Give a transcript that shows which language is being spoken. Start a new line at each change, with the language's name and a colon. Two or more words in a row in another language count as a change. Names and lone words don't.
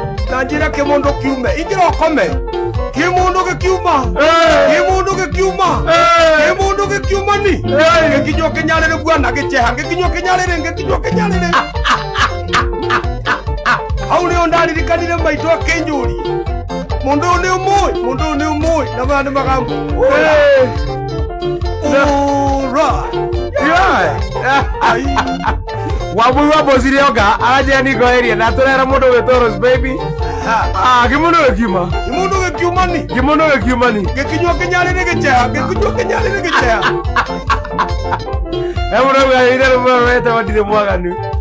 Kikuyu: Na njĩre kĩmũndũ kiume. Ingĩra ũkome. Kĩmũndũ gĩkiuma. Hey. Kĩmũndũ gĩkiuma. Hey. Kĩmũndũ gĩkiuma ni. Hey. Gĩkinywo kĩnyarĩrĩ bwana, gĩceha. Gĩkinywo kĩnyarĩrĩ, gĩkinywo kĩnyarĩrĩ. Hau nĩho ndaririkanire maitũ akĩnjũria. Mũndũ ũyũ nĩ ũmũĩ, mũndũ ũyũ nĩ ũmũĩ. Na maya nĩ magambo.
English: Hey. All right. Yeah.
Kikuyu: Ai. Wambui wa Boss Rioga, aranjĩra nĩ ngoeria, na tũrera mũndũ ũgwĩtwo Rose Baby. Ha. Ah, kĩmũndũ gĩkiuma. Kĩmũndũ gĩkiuma ni. Kĩmũndũ gĩkiuma ni. Gĩkinywo kĩnyarĩrĩ gĩceha, gĩkinywo kĩnyarĩrĩ gĩceha. He mũndũ auga, "Ithe nĩ mũndũ wete wa ndirĩ mwaganu."